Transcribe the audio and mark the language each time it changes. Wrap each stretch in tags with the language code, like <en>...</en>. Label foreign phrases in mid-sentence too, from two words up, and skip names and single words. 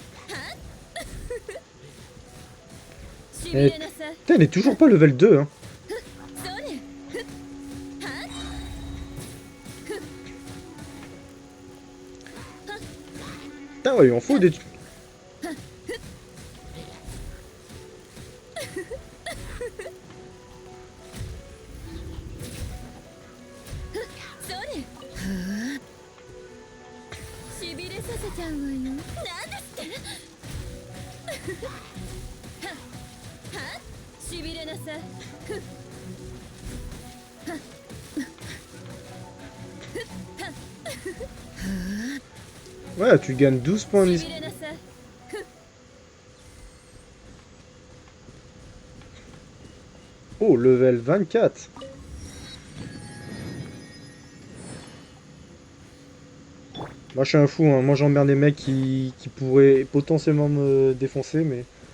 <ja>しびれなさい。</ja> <fr>Putain, elle est toujours pas level 2, hein.</fr> <ja>それ。はっ。</ja> <fr>Putain, ouais, il en faut des...</fr> <ja>それ。しびれさせちゃうわよ。なんですって。はっ。しびれなさい。</ja> <fr>Ouais, tu gagnes 12 points de...</fr> <ja>しびれなさい。</ja> <fr>Oh, level 24. Moi je suis un fou, hein. Moi j'emmerde des mecs qui pourraient potentiellement me défoncer, mais...</fr>